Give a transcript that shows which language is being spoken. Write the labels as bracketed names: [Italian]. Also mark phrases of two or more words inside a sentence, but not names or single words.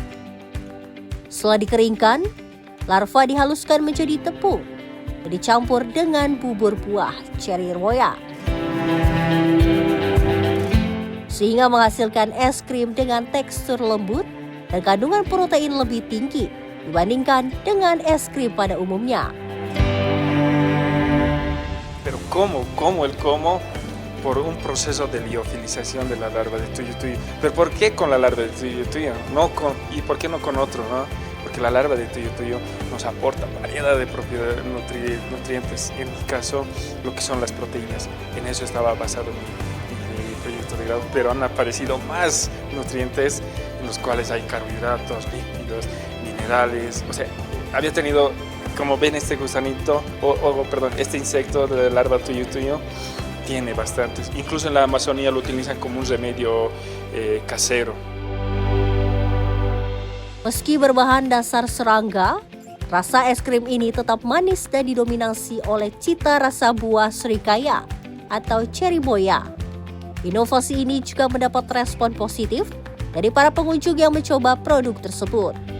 [Indonesian] Setelah dikeringkan, larva dihaluskan menjadi tepung dan dicampur dengan bubur buah cherry royal, sehingga menghasilkan es krim dengan tekstur lembut dan kandungan protein lebih tinggi dibandingkan dengan es krim pada umumnya. [Spanish] Pero cómo por un proceso de liofilización de la larva de tuyo. ¿Pero por qué con la larva de tuyo? ¿Y por qué no con otro? ¿No? Porque la larva de tuyo nos aporta variedad de propiedades nutrientes, en mi caso lo que son las proteínas. En eso estaba basado mi proyecto de grado, pero han aparecido más nutrientes en los cuales hay carbohidratos, lípidos, minerales. O sea, había tenido, como ven, este gusanito, este insecto de la larva tuyo, tiene bastantes. Incluso en la Amazonía lo utilizan como un remedio casero. [Indonesian] Meski berbahan dasar serangga, rasa es krim ini tetap manis dan didominasi oleh cita rasa buah srikaya atau cherry boya. Inovasi ini juga mendapat respon positif dari para pengunjung yang mencoba produk tersebut.